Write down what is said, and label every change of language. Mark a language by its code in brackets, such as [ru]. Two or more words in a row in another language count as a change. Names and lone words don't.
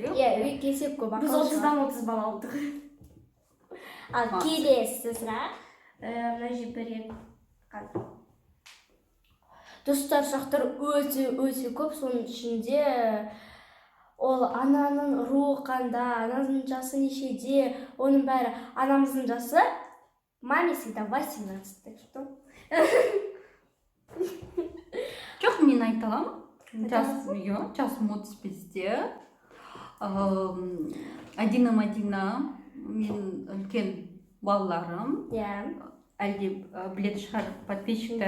[kk] Иә, 2 есе көп. Біз 30-дан 30 балл алдық. Ал келесі сұрақ. Мына жерде достар сұрақтар өте көп. Соның ішінде ол ананың руы қандай, ананың жасы нешеде, оның бәрі. Анамыздың жасы [ru] маме всегда 18, так что. [kk] Жоқ, мен айта аламын. Жасым 35-те. Адина Мадина мен үлкен балаларым. Әлде біледі шығар подписчиктар.